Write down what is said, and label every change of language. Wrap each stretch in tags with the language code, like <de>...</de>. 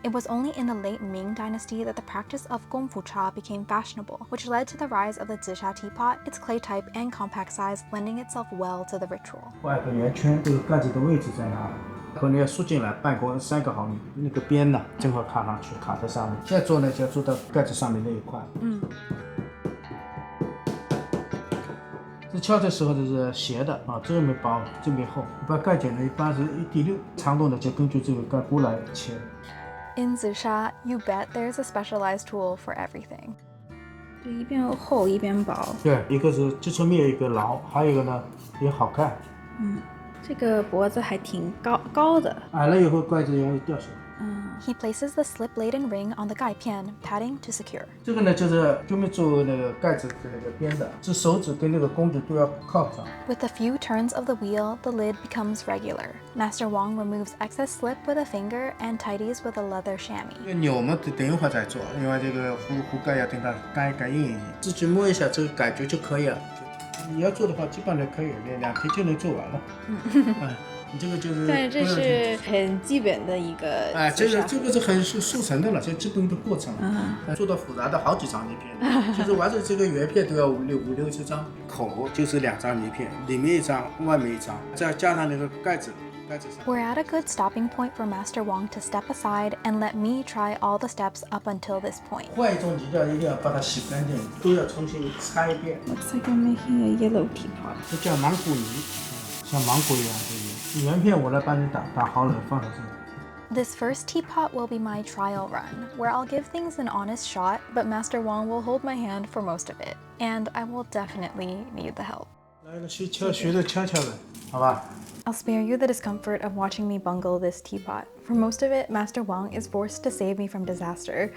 <en>It was only in the late Ming dynasty that the practice of Gongfu Cha became fashionable, which led to the rise of the Zisha teapot, its clay type and compact size lending itself well to the ritual.</en> <zh>画个圆圈，这个盖子的位置在哪里？可能要竖进来半公3个毫米，那个边呢正好卡上去，卡在上面。现在做呢就要做到盖子上面那一块。敲的时候是斜的啊，这面薄，这面厚。一般盖剪呢，一般是1/6，长度呢就根据这个盖锅来切。</zh> <en>In Zisha, you bet there's a specialized tool for everything.</en> <zh>就一边厚一边薄。对，一个是接触面一个牢，还有一个呢也好看。这个脖子还挺高的。矮了以后盖子容易掉下来。</zh> <en>He places the slip-laden ring on the gaipian, padding to secure.</en> <zh>这个呢就是专门做那个盖子的那个边的，这手指跟那个工具都要靠上。</zh> <en>With a few turns of the wheel, the lid becomes regular. Master Wang removes excess slip with a finger and tidies with a leather chamois.</en> <zh>这个钮嘛，等一会儿再做，因为这个壶盖要等它干硬一点，自己摸一下这个感觉就可以了。你要做的话，基本上可以2天就能做完了。你这个就是，但是这是很基本的一个。这个是很速成的了，这基本的过程了。做到复杂的好几张泥片，就是完成这个圆片都要五六七张，口就是2张泥片，里面1张，外面1张，再加上那个盖子。</zh> <en>We're at a good stopping point for Master Wang to step aside and let me try all the steps up until this point.</en> <zh>换一种泥料一定要把它洗干净，都要重新擦一遍。</zh> <en>Looks like I'm making a yellow teapot.</en> <zh>这叫芒果泥，像芒果一样的泥。圆片我来帮你打好了放在这里。</zh> <en>This first teapot will be my trial run, where I'll give things an honest shot, but Master Wang will hold my hand for most of it, and I will definitely need the help.</en> <zh>来了，学着敲的，好吧？</zh> <en>I'll spare you the discomfort of watching me bungle this teapot. For most of it, Master Wang is forced to save me from disaster.</en>